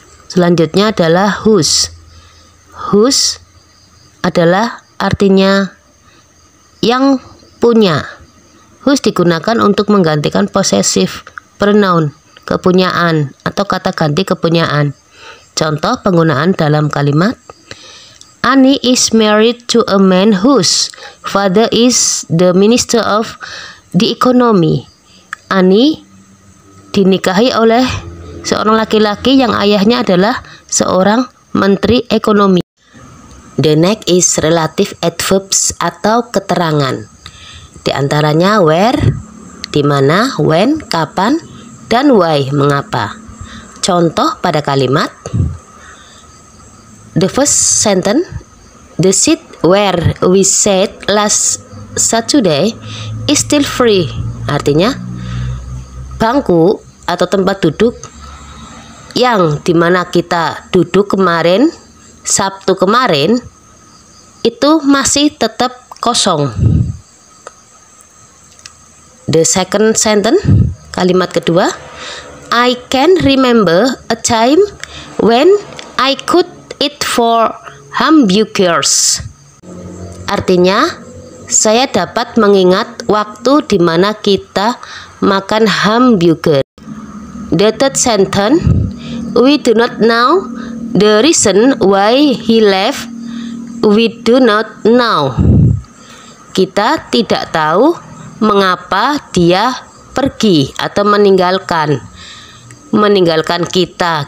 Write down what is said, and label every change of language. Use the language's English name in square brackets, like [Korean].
[Indonesian] Selanjutnya adalah whose. Whose adalah artinya yang punya. Whose digunakan untuk menggantikan possessive pronoun, kepunyaan atau kata ganti kepunyaan. [English] Contoh penggunaan dalam kalimat: Annie is married to a man whose father is the minister of the economy. [Indonesian] Annie dinikahi oleh seorang laki-laki yang ayahnya adalah seorang menteri ekonomi. [English] The next is relative adverbs [Indonesian] atau keterangan. Di antaranya where, di mana, when, kapan, dan why, mengapa. Contoh pada kalimat: [English] the first sentence, the seat where we sat last Saturday is still free. [Indonesian] Artinya, bangku atau tempat duduk yang dimana kita duduk kemarin, Sabtu kemarin, itu masih tetap kosong. [English] The second sentence, [Indonesian] kalimat kedua, [English] I can remember a time when I could eat for hamburgers. [Indonesian] Artinya, saya dapat mengingat waktu di mana kita makan hamburger. [English] The third sentence, we do not know the reason why he left. We do not know. [Indonesian] Kita tidak tahu mengapa dia pergi atau meninggalkan kita.